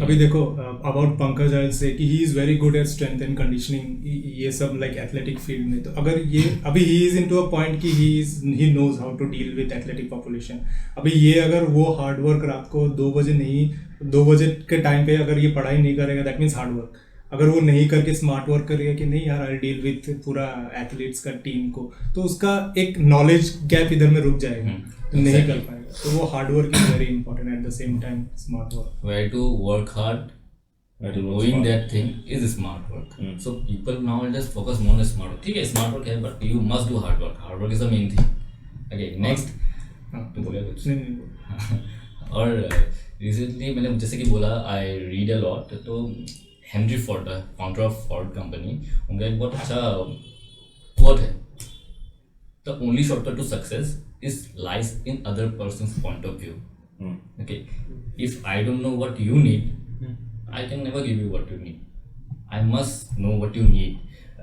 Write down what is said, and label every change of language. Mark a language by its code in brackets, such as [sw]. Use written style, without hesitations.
[hi] अभी देखो अबाउट पंकज आई से कि [en] he is very good at strength and conditioning [hi] ये सब लाइक एथलेटिक फील्ड में तो अगर ये अभी he is into a point कि [en] he knows how to deal with athletic population [hi] अभी ये अगर वो हार्ड वर्क रात को 2 बजे के टाइम पे अगर ये पढ़ाई नहीं करेगा [en] that means hard work [hi] अगर वो नहीं करके स्मार्ट वर्क करेगा कि नहीं यार आई डील विथ पूरा एथलीट्स का टीम को तो उसका एक नॉलेज गैप इधर में रुक जाएगा तो नहीं कर पाएगा तो वो [en] hard work is very important at the same time smart work where to work hard doing that thing is smart work so people nowadays focus more on smart work [hi] ठीक है [en] smart work है but you must do hard work is the main thing okay next [hi] तो बोलिए कुछ। नहीं और recently मैंने जैसे कि बोला आई रीड अ लॉट, तो Henry Ford founder of Ford company, उनका एक बहुत अच्छा कोट है, [en] The only shortcut to success is lies in other persons point of view. Okay, if I don't know what you need, I can never give you what you need. I must know what you need.